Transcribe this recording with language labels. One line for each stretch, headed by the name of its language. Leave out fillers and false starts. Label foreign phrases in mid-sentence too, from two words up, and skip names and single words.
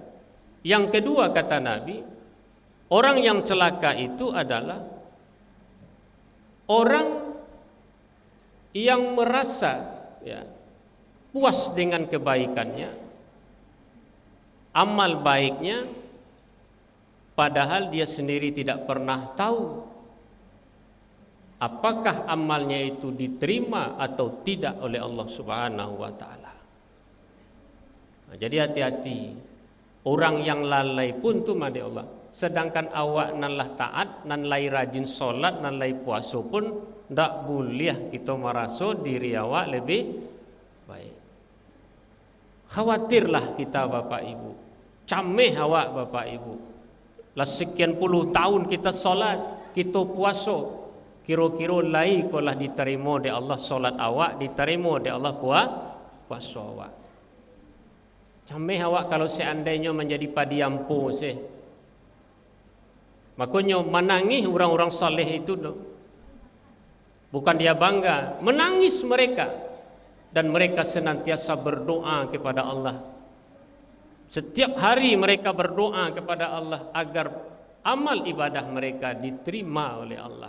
Indonesian: Yang kedua kata Nabi, orang yang celaka itu adalah orang yang merasa puas dengan kebaikannya, amal baiknya, padahal dia sendiri tidak pernah tahu apakah amalnya itu diterima atau tidak oleh Allah
Arabic: سبحانه وتعالى.
Indonesian: Nah, jadi hati-hati, orang yang lalai pun tu mandi Allah.
Minangkabau: Sedangkan awak nan lah taat, nan lai rajin solat, nan lai puasa pun ndak boleh kita merasa diri awak lebih baik.
Indonesian: Khawatirlah kita Bapak Ibu,
Minangkabau: cameh awak
Indonesian: Bapak Ibu, Lah sekian puluh tahun kita solat, kita puasa,
Minangkabau: kira-kira lai kolah diterima di Allah solat awak, diterima di Allah puasa awak. Camih awak kalau seandainya menjadi padiampu sih.
Indonesian: Makanya menangis orang-orang saleh itu bukan dia bangga, menangis mereka, dan mereka senantiasa berdoa kepada Allah. Setiap hari mereka berdoa kepada Allah agar amal ibadah mereka diterima oleh Allah.